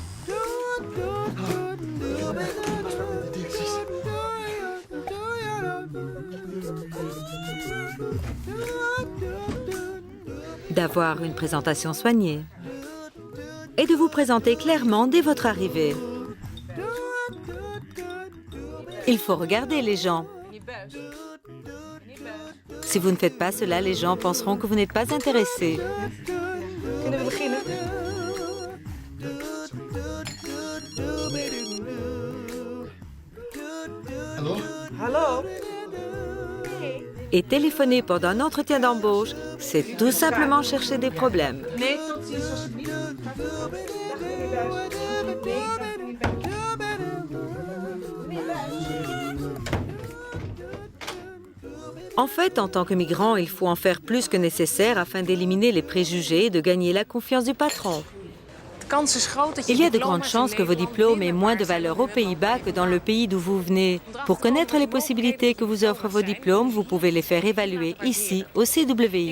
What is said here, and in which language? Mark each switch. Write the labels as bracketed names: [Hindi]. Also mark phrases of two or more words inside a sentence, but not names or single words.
[French] D'avoir une présentation soignée et de vous présenter clairement dès votre arrivée. Il faut regarder les gens. Si vous ne faites pas cela, les gens penseront que vous n'êtes pas intéressé. [Dutch] Kunnen we beginnen? Hallo? Hallo? [French] Et téléphoner pendant un entretien d'embauche, c'est tout simplement chercher des problèmes. [Dutch] Nee, tot ziens alsjeblieft. Dag meneer Buijs. Nee, dag meneer Buijs. [French] En fait, en tant que migrant, il faut en faire plus que nécessaire afin d'éliminer les préjugés et de gagner la confiance du patron. Il y a de grandes chances que vos diplômes aient moins de valeur aux Pays-Bas que dans le pays d'où vous venez. Pour connaître les possibilités que vous offrent vos diplômes, vous pouvez les faire évaluer ici, au CWI.